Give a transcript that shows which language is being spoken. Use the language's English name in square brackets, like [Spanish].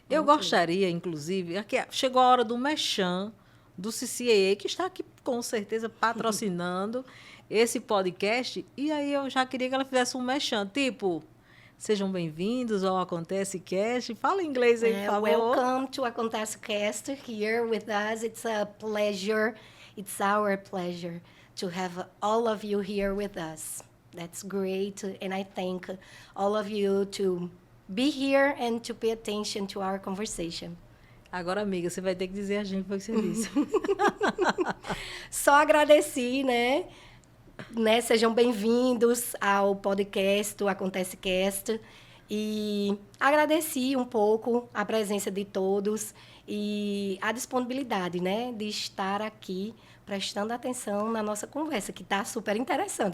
[Portuguese] Eu gostaria, inclusive, aqui chegou a hora do merchan do CCAA, que está aqui com certeza patrocinando esse podcast. E aí eu já queria que ela fizesse um merchan, tipo, sejam bem-vindos ao Acontece Cast. Fala em inglês aí, por favor. [English] Welcome to Acontece Cast here with us. It's a pleasure. It's our pleasure to have all of you here with us. That's great, and I thank all of you to be here and to pay attention to our conversation. [Portuguese] Agora, amiga, você vai ter que dizer a gente o que você disse. Só agradeci, né? Sejam bem-vindos ao podcast, o Acontece Cast. E agradeci um pouco a presença de todos e a disponibilidade, né, de estar aqui prestando atenção na nossa conversa, que está super interessante.